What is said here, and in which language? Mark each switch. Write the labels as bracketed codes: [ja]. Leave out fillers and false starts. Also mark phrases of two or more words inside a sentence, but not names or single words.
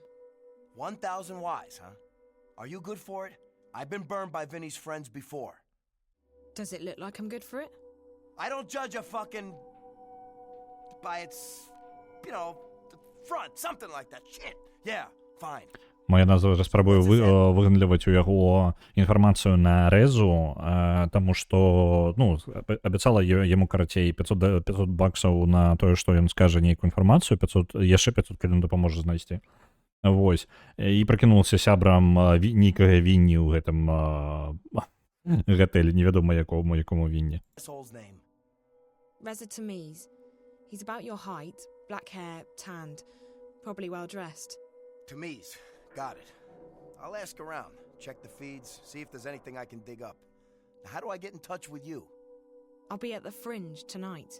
[en] 1,000 wise, huh? Are you good for it? I've been burned by Vinny's friends before. Does it look like I'm good for it? I don't judge a fucking... by its... you know, front, something like that. Shit. Yeah, fine. [be] Я зараз спрабую выгандліваць у яго інфармацыю на Резу, таму што, ну, абяцала яму карацей 500 баксаў на тое, што ён скажа нейкую інфармацыю, 500, яшчэ 500, калі ён дапаможа знайсці. Вось. І пракінулася сябрам нейкага Вінні ў гэтым гатэлі, невядома якому Вінні. [en] Reza Tamiz. He's about your height, black hair, tanned, probably well dressed. Tamiz. Got it. I'll ask around, check the feeds, see if there's anything I can dig up. Now, how do I get in touch with you? I'll be at the Fringe tonight.